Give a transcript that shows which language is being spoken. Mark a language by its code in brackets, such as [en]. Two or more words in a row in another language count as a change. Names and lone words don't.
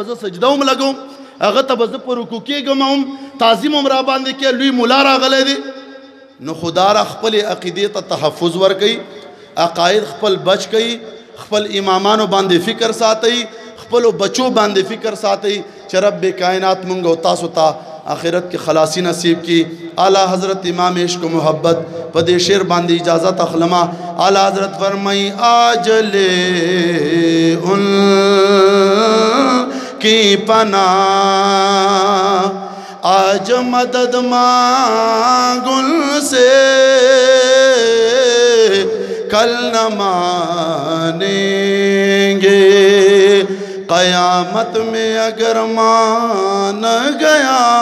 [ps] زه سجده هم لګوم هغه ته به زه په رکوع کېږم هم تعظیم هم را باندې کې لوی مولا راغلی دی نو خدا را خپل عقیدې ته تحفظ ورکوي عقاید خپل بچ کوي خپل امامانو باندې فکر ساتئ خپلو بچو باندې فکر ساتئ چې رب کائنات مونږ او تاسو ته آخرت کی خلاصی نصیب کی اعلیٰ حضرت امام عشق و محبت پدے شعر باندھی اجازت اخلما اعلیٰ حضرت فرمائی [ur] آج لے ان کی پناہ آج مدد مانگ ان سے کل نہ مانیں گے قیامت میں اگر مان گیا